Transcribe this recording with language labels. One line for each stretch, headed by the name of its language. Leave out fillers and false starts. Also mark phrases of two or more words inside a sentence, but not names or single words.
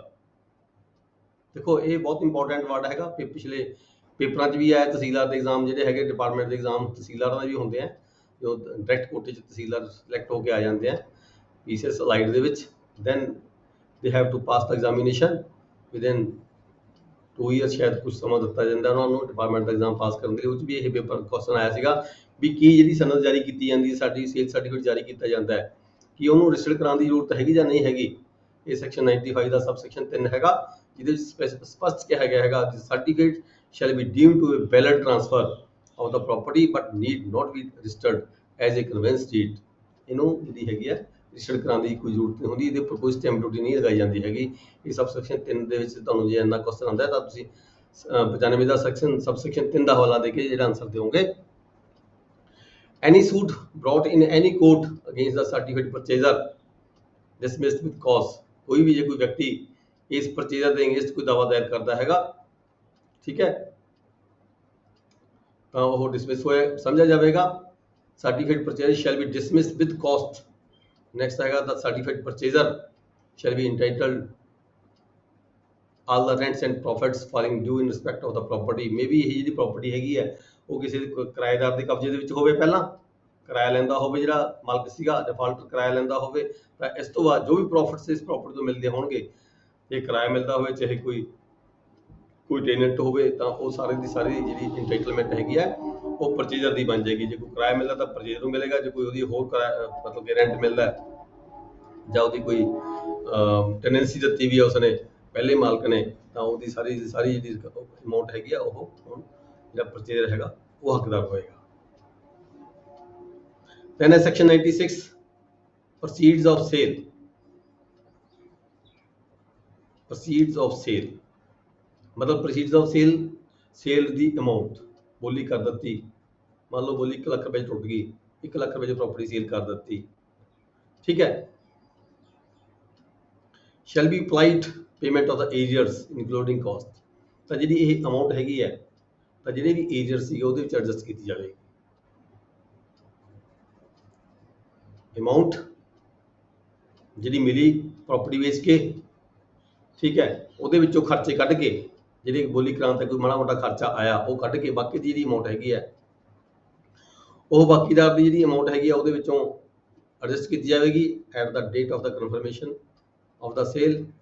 Punjabi: ਦੇਖੋ ਇਹ ਬਹੁਤ
English: important word
Punjabi: ਹੈਗਾ, ਪਿਛਲੇ ਪੇਪਰਾਂ 'ਚ ਵੀ ਆਇਆ, ਤਹਿਸੀਲਦਾਰ ਦੇ ਐਗਜ਼ਾਮ ਜਿਹੜੇ ਹੈਗੇ, ਡਿਪਾਰਟਮੈਂਟ ਦੇ ਐਗਜ਼ਾਮ ਤਹਿਸੀਲਦਾਰਾਂ ਦੇ ਵੀ ਹੁੰਦੇ ਆ, ਜੋ ਡਾਇਰੈਕਟ ਕੋਟੇ 'ਚ ਤਹਿਸੀਲਦਾਰ ਸਿਲੈਕਟ ਹੋ ਕੇ ਆ ਜਾਂਦੇ ਆ ਪੀਸੀਐਸ ਅਲਾਈਡ ਦੇ ਵਿੱਚ,
English: then they have to pass the examination within 2 year,
Punjabi: ਸ਼ਾਇਦ ਕੁਝ ਸਮਾਂ ਦਿੱਤਾ ਜਾਂਦਾ ਉਹਨਾਂ ਨੂੰ ਡਿਪਾਰਟਮੈਂਟ ਦਾ ਐਗਜ਼ਾਮ ਪਾਸ ਕਰਨ ਦੇ ਲਈ। ਉਹ 'ਚ ਵੀ ਇਹ
English: paper question
Punjabi: ਆਇਆ ਸੀਗਾ ਵੀ ਕੀ ਜਿਹੜੀ ਸਨਦ ਜਾਰੀ ਕੀਤੀ ਜਾਂਦੀ ਹੈ, ਸਾਡੀ
English: sale certificate
Punjabi: ਜਾਰੀ ਕੀਤਾ ਜਾਂਦਾ ਹੈ, ਕੀ ਉਹਨੂੰ ਰਜਿਸਟਰ ਕਰਾਉਣ ਦੀ ਜ਼ਰੂਰਤ ਹੈਗੀ ਜਾਂ ਨਹੀਂ ਹੈਗੀ। ਇਹ ਸੈਕਸ਼ਨ 95 ਦਾ ਸਬਸੈਕਸ਼ਨ 3 ਹੈਗਾ, ਜਿਹਦੇ ਵਿੱਚ ਸਪਸ਼ਟ ਕਿਹਾ ਗਿਆ ਹੈਗਾ,
English: ਸਰਟੀਫਿਕੇਟ shall be deemed to a valid transfer of the property but need not be registered as a conveyance deed,
Punjabi: ਇਹਨੂੰ ਜਿਹੜੀ ਹੈਗੀ ਹੈ ਰਜਿਸਟਰ ਕਰਾਉਣ ਦੀ ਕੋਈ ਜ਼ਰੂਰਤ ਨਹੀਂ ਹੁੰਦੀ, ਇਹਦੇ ਉੱਪਰ ਕੋਈ
English: stamp duty
Punjabi: ਨਹੀਂ ਲਗਾਈ ਜਾਂਦੀ ਹੈਗੀ। ਇਹ ਸਬਸੈਕਸ਼ਨ 3 ਦੇ ਵਿੱਚ ਤੁਹਾਨੂੰ ਜੇ ਇੰਨਾ ਕੁਐਸਚਨ ਆਉਂਦਾ ਤਾਂ ਤੁਸੀਂ 95 ਦਾ ਸਬਸੈਕਸ਼ਨ 3 ਦਾ ਹਵਾਲਾ ਦੇ ਕੇ ਜਿਹੜਾ ਆਨਸਰ ਦਿਓਗੇ।
English: Any suit brought in any court against the certificate purchaser dismissed with cause,
Punjabi: ਕੋਈ ਵੀ ਜੇ ਕੋਈ ਵਿਅਕਤੀ ਇਸ ਪਰਚੇਜ਼ਰ ਦੇ ਅਗੇਂਸਟ ਕੋਈ ਦਾਅਵਾ ਦਾਇਰ ਕਰਦਾ ਹੈਗਾ, ਠੀਕ ਹੈ, ਤਾਂ ਉਹ ਡਿਸਮਿਸ ਹੋਇਆ ਸਮਝਿਆ ਜਾਵੇਗਾ।
English: certificate purchase shall be dismissed with cost,
Punjabi: ਨੈਕਸਟ ਹੈਗਾ
English: the certified purchaser shall be entitled all the rents and profits falling due in respect of the property may be
Punjabi: ਇਹ ਜਿਹੜੀ ਪ੍ਰਾਪਰਟੀ ਹੈਗੀ ਹੈ ਉਹ ਕਿਸੇ ਕਿਰਾਏਦਾਰ ਦੇ ਕਬਜ਼ੇ ਦੇ ਵਿੱਚ ਹੋਵੇ, ਪਹਿਲਾਂ ਕਿਰਾਇਆ ਲੈਂਦਾ ਹੋਵੇ, ਜਿਹੜਾ ਮਾਲਕ ਸੀਗਾ ਡਿਫਾਲਟਰ ਕਿਰਾਇਆ ਲੈਂਦਾ ਹੋਵੇ, ਤਾਂ ਇਸ ਤੋਂ ਬਾਅਦ ਜੋ ਵੀ ਪ੍ਰੋਫਿਟਸ ਇਸ ਪ੍ਰਾਪਰਟੀ ਤੋਂ ਮਿਲਦੇ ਹੋਣਗੇ, ਜੇ ਕਿਰਾਇਆ ਮਿਲਦਾ ਹੋਵੇ ਚਾਹੇ ਕੋਈ ਟੈਨੈਂਟ ਹੋਵੇ, ਤਾਂ ਉਹ ਸਾਰੀ ਦੀ ਸਾਰੀ ਜਿਹੜੀ ਇੰਟਾਈਟਲਮੈਂਟ ਹੈਗੀ ਹੈ ਉਹ ਪਰਚੇਜ਼ਰ ਦੀ ਬਣ ਜਾਏਗੀ। ਜੇ ਕੋਈ ਕਿਰਾਇਆ ਮਿਲਦਾ ਤਾਂ ਪਰਚੇਜ਼ਰ ਨੂੰ ਮਿਲੇਗਾ, ਜੇ ਕੋਈ ਉਹਦੀ ਹੋਰ ਮਤਲਬ ਕਿ ਰੈਂਟ ਮਿਲਦਾ ਜਾਂ ਉਹਦੀ ਕੋਈ ਟੈਨੈਂਸੀ ਦਿੱਤੀ ਵੀ ਹੈ ਉਸਨੇ ਪਹਿਲੇ ਮਾਲਕ ਨੇ, ਤਾਂ ਉਹਦੀ ਸਾਰੀ ਜਿਹੜੀ ਅਮਾਊਂਟ ਹੈਗੀ ਆ ਉਹ ਹੁਣ ਜਿਹੜਾ ਪਰਚੇਜ਼ਰ ਹੈਗਾ ਉਹ ਹੱਕਦਾਰ ਹੋਏਗਾ।
English: Then ਹੈ section 96 proceeds of sale। proceeds of sale
Punjabi: ਮਤਲਬ
English: proceeds of sale
Punjabi: ਦੀ ਅਮਾਊਂਟ ਬੋਲੀ ਕਰ ਦਿੱਤੀ, ਮੰਨ ਲਓ ਬੋਲੀ 1 ਲੱਖ ਰੁਪਏ ਟੁੱਟ ਗਈ, 1 ਲੱਖ ਰੁਪਏ ਦੀ ਪ੍ਰਾਪਰਟੀ ਸੇਲ ਕਰ ਦਿੱਤੀ, ਠੀਕ ਹੈ।
English: shall be applied payment of the arrears including cost,
Punjabi: ਤਾਂ ਜਿਹੜੀ ਇਹ ਅਮਾਊਂਟ ਹੈਗੀ ਹੈ ਤਾਂ ਜਿਹੜੇ ਵੀ ਏਰੀਅਰ ਸੀਗੇ ਉਹਦੇ ਵਿੱਚ ਐਡਜਸਟ ਕੀਤੀ ਜਾਵੇਗੀ। ਅਮਾਊਂਟ ਜਿਹੜੀ ਮਿਲੀ ਪ੍ਰਾਪਰਟੀ ਵੇਚ ਕੇ, ਠੀਕ ਹੈ, ਉਹਦੇ ਵਿੱਚੋਂ ਖਰਚੇ ਕੱਢ ਕੇ, ਜਿਹੜੇ ਬੋਲੀ ਕਰਾਉਣ ਤੇ ਕੋਈ ਮਾੜਾ ਮੋਟਾ ਖਰਚਾ ਆਇਆ ਉਹ ਕੱਢ ਕੇ ਬਾਕੀ ਦੀ ਜਿਹੜੀ ਅਮਾਊਂਟ ਹੈਗੀ ਹੈ ਉਹ ਬਾਕੀਦਾਰ ਦੀ ਜਿਹੜੀ ਅਮਾਊਂਟ ਹੈਗੀ ਆ ਉਹਦੇ ਵਿੱਚੋਂ ਐਡਜਸਟ ਕੀਤੀ ਜਾਵੇਗੀ
English: at the date of the confirmation of the sale.